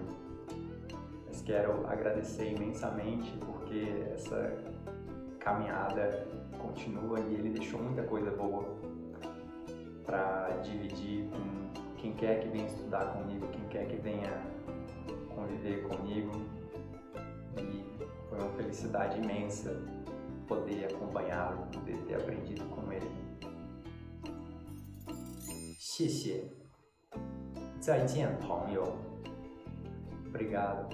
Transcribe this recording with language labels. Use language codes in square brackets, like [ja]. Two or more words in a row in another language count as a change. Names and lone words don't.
[pt] Mas quero agradecer imensamente porque essa caminhada continua e ele deixou muita coisa boa para dividir com quem quer que venha estudar comigo, quem quer que venha conviver comigo. E foi uma felicidade imensa poder acompanhá-lo, poder ter aprendido com ele. [zh] 谢谢，再见，朋友。Obrigado.